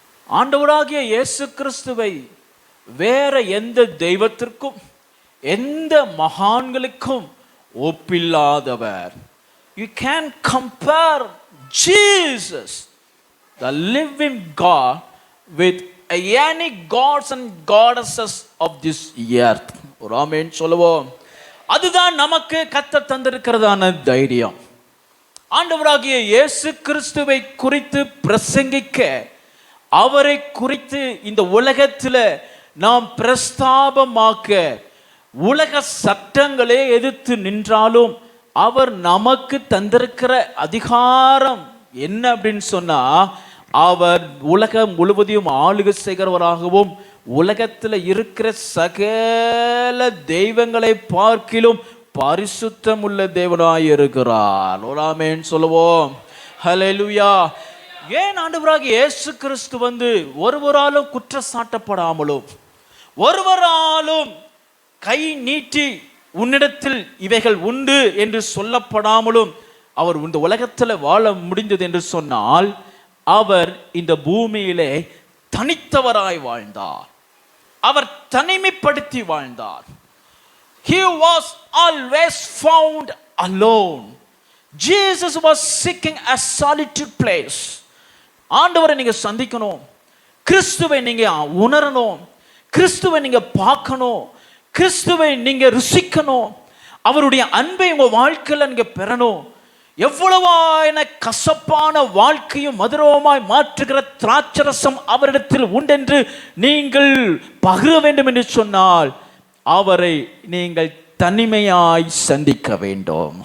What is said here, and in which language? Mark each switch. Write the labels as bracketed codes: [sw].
[ta] ஆண்டவராகிய இயேசு கிறிஸ்துவை வேற எந்த தெய்வத்திற்கும் எந்த மகான்களுக்கும் ஒப்பில்லாதவர். [en] You can compare Jesus, the living God, with any gods and goddesses of this earth. [ta] ஒரு ஆமென் சொல்லுவோம். அதுதான் நமக்கு கர்த்தர் தந்திருக்கிறதான தைரியம். ஆண்டவராகிய இயேசு கிறிஸ்துவை குறித்து பிரசங்கிக்க, அவரை குறித்து இந்த உலகத்தில் நாம் பிரஸ்தாபமாக்க, உலக சட்டங்களே எதிர்த்து நின்றாலும் அவர் நமக்கு தந்திருக்கிற அதிகாரம் என்ன அப்படின்னு சொன்னா, அவர் உலகம் முழுவதையும் ஆளுகை செய்கிறவராகவும் உலகத்தில் இருக்கிற சகல தெய்வங்களை பார்க்கிலும் பரிசுத்தம் உள்ள தேவனாய் இருக்கிறார். ஆமென் சொல்லுவோம். ஹல்லேலூயா. ஏன் ஆண்டவராகிய இயேசு கிறிஸ்து ஒருவராலும் குற்றம் சாட்டப்படாமலும் ஒருவராலும் கை நீட்டி உன்னிடத்தில் இவைகள் உண்டு என்று சொல்லப்படாமலும் அவர் இந்த உலகத்தில் வாழ முடிந்தது என்று சொன்னால், அவர் இந்த பூமியிலே தனித்தவராய் வாழ்ந்தார். அவர் தனிமைப்படுத்தி வாழ்ந்தார். [en] He was always found alone. Jesus was seeking a solitude place. [ta] ஆண்டவரை நீங்க சந்திக்கணும், கிறிஸ்துவை நீங்க உணரணும், கிறிஸ்துவை நீங்க பார்க்கணும், கிறிஸ்துவை நீங்க ருசிக்கணும், அவருடைய அன்பை உங்க வாழ்க்கையில் நீங்க பெறணும். எவ்வளவான கசப்பான வாழ்க்கையும் மதுரமாய் மாற்றுகிற திராட்சரசம் அவரிடத்தில் உண்டென்று நீங்கள் பகிர வேண்டும் என்று சொன்னால், அவரை நீங்கள் தனிமையாய் சந்திக்க வேண்டும்.